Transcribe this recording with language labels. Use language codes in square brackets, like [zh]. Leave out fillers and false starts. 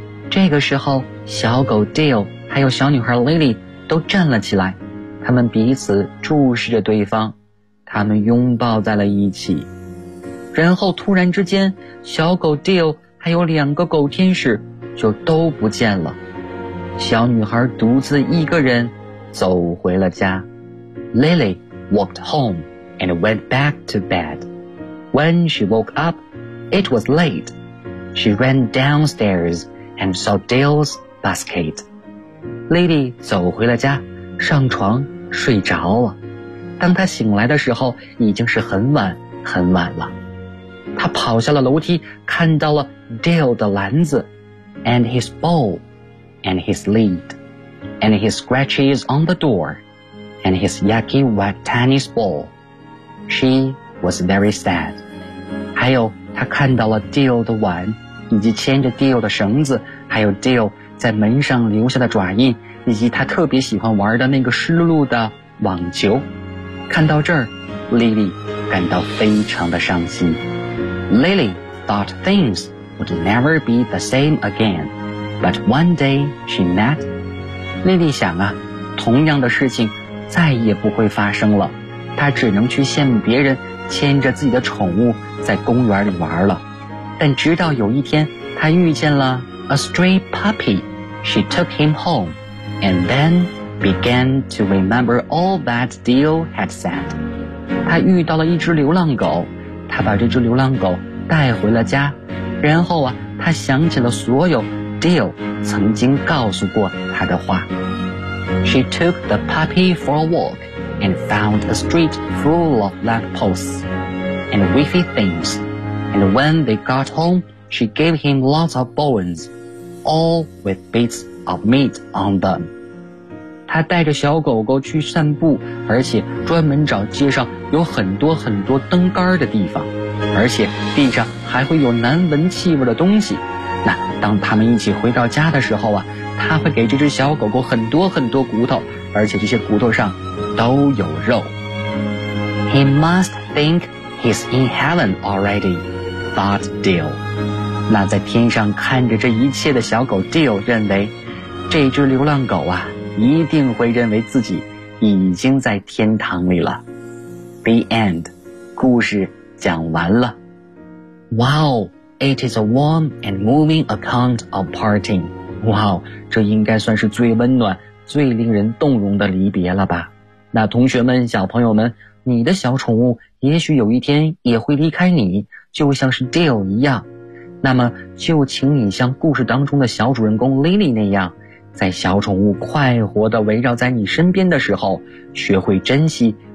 [zh] 这个时候，小狗 Dale 还有小女孩 Lily 都站了起来，他们彼此注视着对方，他们拥抱在了一起。然后突然之间，小狗 Dale 还有两个狗天使就都不见了。小女孩独自一个人走回了家。 [en] Lily walked home and went back to bed. When she woke upIt was late. She ran downstairs and saw Dale's basket. [zh] Lily 走回了家，上床睡着了。当她醒来的时候，已经是很晚很晚了。她跑下了楼梯，看到了 Dale 的篮子 [en] ，and his bowl, and his lid, and his scratches on the door, and his yucky wet tennis ball. She was very sad. [zh] 还有。他看到了 Dale 的碗，以及牵着 Dale 的绳子，还有 Dale 在门上留下的爪印，以及他特别喜欢玩的那个湿漉漉的网球。看到这儿， Lily 感到非常的伤心。 [en] Lily thought things would never be the same again, but one day she met. [zh] Lily 想啊，同样的事情再也不会发生了，她只能去羡慕别人牵着自己的宠物在公园里玩了。但直到有一天，他遇见了 [en] a stray puppy. She took him home and then began to remember all that Dale had said. [zh] 他遇到了一只流浪狗，他把这只流浪狗带回了家，然后啊，他想起了所有 Dale 曾经告诉过他的话。 [en] She took the puppy for a walk and found a street full of light posts. And wiffy things. And when they got home, she gave him lots of bones, all with bits of meat on them. [zh] 他带着小狗狗去散步，而且专门找街上有很多很多灯杆的地方，而且地上还会有难闻气味的东西。那当他们一起回到家的时候啊，他会给这只小狗狗很多很多骨头，而且这些骨头上都有肉。 [en] He must thinkHe's in heaven already, thought Dale. [zh] 那在天上看着这一切的小狗 Dale 认为，这只流浪狗啊，一定会认为自己已经在天堂里了。 [en] The end. [zh] 故事讲完了。 [en] Wow, it is a warm and moving account of parting. [zh] Wow, 这应该算是最温暖、最令人动容的离别了吧。那同学们、小朋友们，你的小宠物也许有一天也会离开你，就像是 Dale 一样。那么就请你像故事当中的小主人公 Lily 那样，在小宠物快活地围绕在你身边的时候，学会珍惜